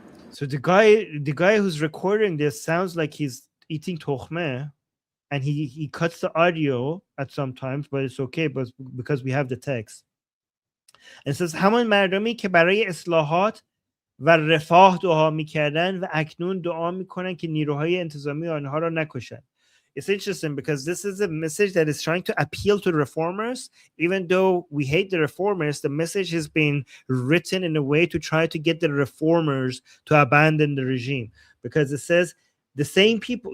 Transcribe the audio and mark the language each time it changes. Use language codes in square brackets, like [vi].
[en] So the guy who's recording this sounds like he's eating tokhmeh, and he cuts the audio at some times, but it's okay, but because we have the text. It says [fa] همون مردمی که برای اصلاحات و رفاه دعا میکردن و اکنون دعا میکنن که نیروهای انتظامی آنها را نکشن. [en] It's interesting because this is a message that is trying to appeal to the reformers. Even though we hate the reformers, the message has been written in a way to try to get the reformers to abandon the regime, because it says the same people.